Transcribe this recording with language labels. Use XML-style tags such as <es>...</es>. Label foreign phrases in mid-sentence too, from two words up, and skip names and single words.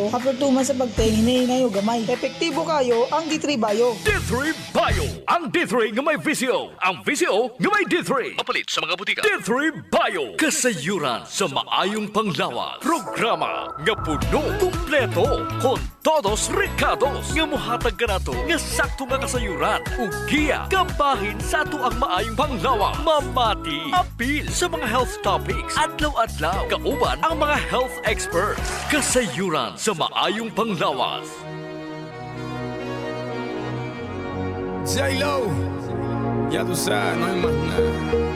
<en>After 2 months</en> <ceb>sa pagtingin, hinahinay og gamay. Epektibo kayo ang D3 Bio. D3 Bio. Ang D3 nga may VCO. Ang VCO nga may D3. Mapalit sa mga butika. D3 Bio. Kasayuran sa maayong panglawas. Programa nga puno, kumpleto,</ceb> <es>con todos recados.</es> <ceb>Nga muhatag ka nato nga sakto nga kasayuran. Ugiya, kabahin sa ato ang maayong panglawas. Mamati, apil sa mga</ceb> <en>health topics.</en> <ceb>Adlaw-adlaw, kauban ang mga</ceb> <en>health experts.</en> <ceb>Kasayuran sa maayong panglawas.</ceb> <es>J-Lo, ya tú sabes, no hay más nada.</es>